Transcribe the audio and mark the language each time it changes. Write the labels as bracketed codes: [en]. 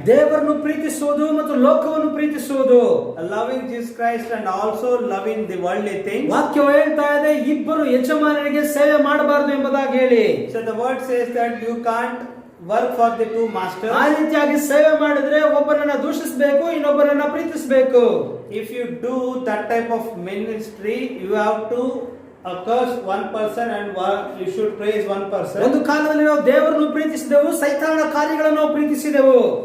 [kn] ದೇವರನ್ನು ಪ್ರೀತಿಸುವುದು ಮತ್ತು ಲೋಕವನ್ನು ಪ್ರೀತಿಸುವುದು. [en] Loving Jesus Christ and also loving the worldly things. [kn] ವಾಕ್ಯವು ಹೇಳ್ತಾ ಇದೆ ಇಬ್ಬರು ಯಜಮಾನರಿಗೆ ಸೇವೆ ಮಾಡಬಾರದು ಎಂಬುದಾಗಿ ಹೇಳಿ. [en] So the word says that you can't work for the two masters. [kn] ಆ ರೀತಿಯಾಗಿ ಸೇವೆ ಮಾಡಿದ್ರೆ ಒಬ್ಬರನ್ನ ದೂಷಿಸಬೇಕು, ಇನ್ನೊಬ್ಬರನ್ನ ಪ್ರೀತಿಸಬೇಕು. [en] If you do that type of ministry, you have to curse one person and you should praise one person. [kn] ಒಂದು ಕಾಲದಲ್ಲಿ ನಾವು ದೇವರನ್ನು ಪ್ರೀತಿಸಿದೆವು, ಸೈತಾನನ ಕಾರ್ಯಗಳನ್ನು ನಾವು ಪ್ರೀತಿಸಿದೆವು.